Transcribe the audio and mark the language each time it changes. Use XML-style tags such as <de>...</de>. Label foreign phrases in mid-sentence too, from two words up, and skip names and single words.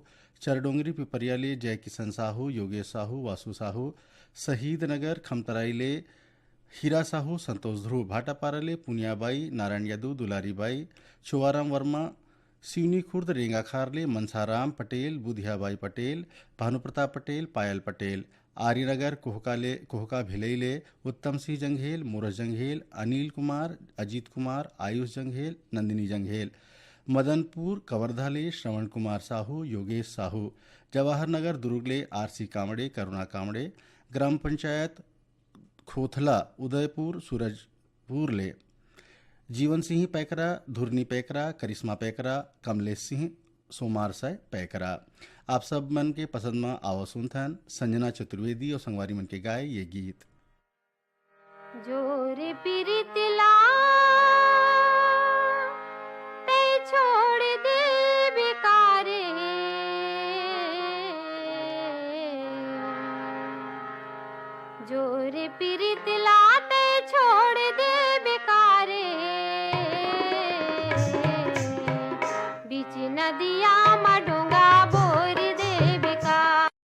<hne>चरडोंगरी पिपरिया ले जय किशन साहू, योगेश साहू, वासु साहू, शहीद नगर खमतराई ले हीरा साहू, संतोष ध्रुव, भाटापारा ले पुनियाबाई, नारायण यादव, दुलारीबाई, चोवाराम वर्मा, सिवनी खुर्द रेंगाखार ले मनसाराम पटेल, बुधियाबाई पटेल, भानुप्रताप पटेल, पायल पटेल, आर्यनगर कोहका भिलई ले उत्तम सिंह जंघेल, मोरस जंघेल, अनिल कुमार, अजीत कुमार, आयुष जंघेल, नंदिनी जंघेल, मदनपुर कवर्धा ले श्रवण कुमार साहू, योगेश साहू, जवाहर नगर दुर्ग ले आरसी कामड़े, करुणा कामड़े, ग्राम पंचायत खोथला उदयपुर सूरजपुर ले जीवन सिंह पैकरा, धुरनी पैकरा, करिश्मा पैकरा, कमलेश सिंह, सोमार साय पैकरा। आप सब मन के पसंद में आवा सुनथन संजना चतुर्वेदी और संगवारी मन के गाए ये गीत। जोरे पिरितला ते छोड़ दे बेकारे, जोरे पिरितला ते छोड़ दे बेकारे, बीच नदिया मा डोंगा बोर दे बेकार।</hne>